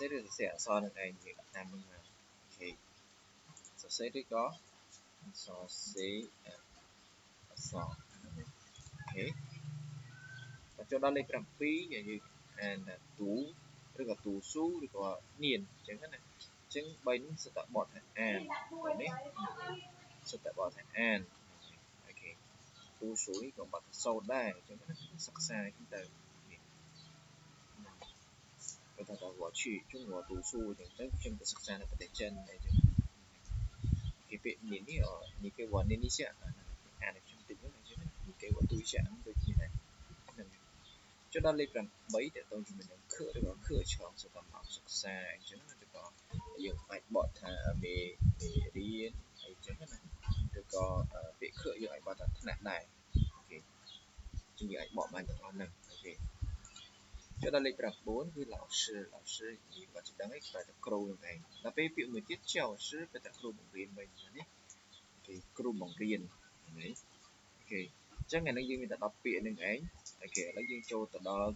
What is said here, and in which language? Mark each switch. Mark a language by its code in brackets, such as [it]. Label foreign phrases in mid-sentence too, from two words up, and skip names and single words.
[km] រឬសរសេរអក្សរនឹងឯងយើងដាក់តាមនេះមកអូខេសរសេរឬក៏សរសេរអក្សរអូខេចូលដល់លេខ7យើងអានថាទូឬក៏ទូស៊ូឬក៏នៀនអញ្ចឹងណាអញ្ចឹង3នេះសុទ្ធតែបកថាអាននេះសុទ្ធតែបកថាអានអូខេទូស៊ូនេះក៏បកថាសូត្រដែរអញ្ចឹងណាសិក្សាអញ្ចឹងទៅ បើថា [zh] 我去中国读书 [km] អញ្ចឹងទៅខ្ញុំទៅសិក្សានៅប្រទេសចិនអញ្ចឹងគេពាក្យនេះ [zh] 你给我念一下 [km] អានឲ្យខ្ញុំតិចហ្នឹងអញ្ចឹង [zh] 你给我读一下 [km] ដូចគ្នាដែរចូលដល់លេខ8តទៅជាមួយនឹងខឬក៏ខឆ្លងសម្រាប់សិក្សាអញ្ចឹងឬក៏យើងអាចបកថាមេរៀនអីចឹងណាឬក៏ពាក្យខយើងអាចបកថាថ្នាក់ដែរអូ ខេជាងយើងអាចបកបានទាំងអស់ហ្នឹងអូខេចូលដល់លេខ9គឺ老师និយាយគាត់ជិះដឹងឯងគាត់ថាគ្រូនឹងឯងដល់ពេលពាក្យមួយទៀត教师គឺថាគ្រូបង្រៀនវិញនេះអូខេគ្រូបង្រៀនហ្នឹងអូខេអញ្ចឹងអានេះយើងមានតែ10ពាក្យនឹងឯងអូខេឥឡូវយើងចូលទៅដល់